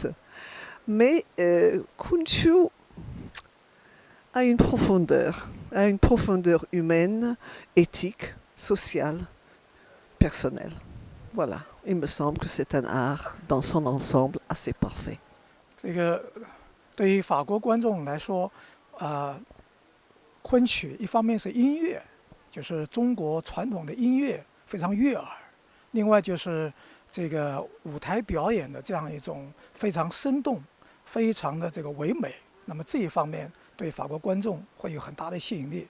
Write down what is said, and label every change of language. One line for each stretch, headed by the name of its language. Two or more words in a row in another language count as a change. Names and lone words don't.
French: Mais Kunqu a une profondeur humaine, éthique, sociale, personnelle. Voilà, il me semble que c'est un art dans son ensemble assez parfait.
Chinese: 对于法国观众来说，昆曲一方面是音乐，就是中国传统的音乐非常悦耳；另外就是这个舞台表演的这样一种非常生动、非常的这个唯美。那么这一方面对法国观众会有很大的吸引力。